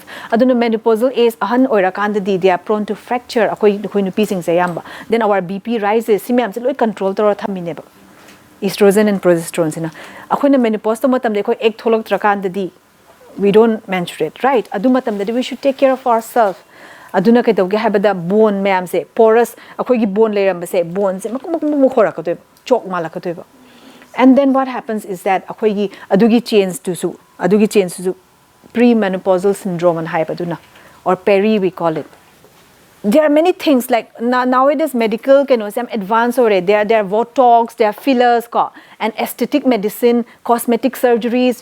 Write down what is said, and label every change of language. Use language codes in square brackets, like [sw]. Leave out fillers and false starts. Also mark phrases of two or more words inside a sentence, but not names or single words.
[en] Menopausal age they are prone to fracture. Then our BP rises. Control estrogen and progesterone. We don't menstruate, right? We should take care of ourselves. [mni] Aduna kai tawge habada bone mayam se porous akhoi gi bone leiram se bone se khora ka chok mala ka [en] and then what happens is that [mni] akhoi gi adugi [en] change to premenopausal syndrome [mni] and hypaduna [en] or peri we call it. There are many things like nowadays medical some advanced already. There are Botox, there are fillers, and aesthetic medicine, cosmetic surgeries.